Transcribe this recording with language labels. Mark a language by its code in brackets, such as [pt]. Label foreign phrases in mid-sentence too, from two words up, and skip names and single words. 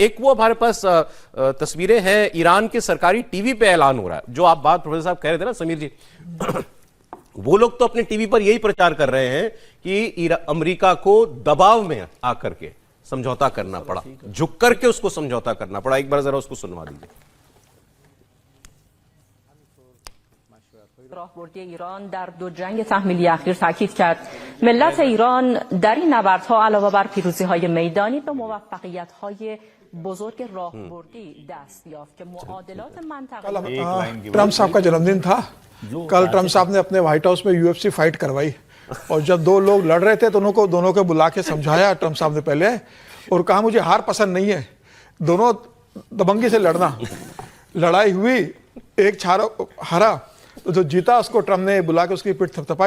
[hi] एक वो हमारे पास तस्वीरें हैं, ईरान के सरकारी टीवी पे ऐलान हो रहा है। जो आप बात प्रोफेसर साहब कह रहे थे ना समीर जी, वो लोग तो अपने टीवी पर यही प्रचार कर रहे हैं कि अमेरिका को दबाव में आकर के समझौता करना पड़ा, झुक करके उसको समझौता करना पड़ा। एक बार जरा उसको सुनवा दीजिए। [fa] راهبردی ایران در دو جنگ تحمیلی اخیر تاکید کرد ملت ایران در این نبردها علاوه بر پیروزی‌های میدانی به موفقیت‌های بزرگ راهبردی دست یافت که معادلات منطقه‌ای [hi] ट्रम्प साहब का जन्मदिन था कल। ट्रम्प साहब ने अपने व्हाइट हाउस में यूएफसी फाइट करवाई और जब दो लोग लड़ रहे थे तो दोनों को बुला के समझाया ट्रम्प साहब ने पहले, और कहा मुझे हार पसंद नहीं है, दोनों दबंगी से लड़ना। लड़ाई हुई, एक हारा तो जो जीता उसको ट्रम्प ने बुला के उसकी पीठ थपथपाई।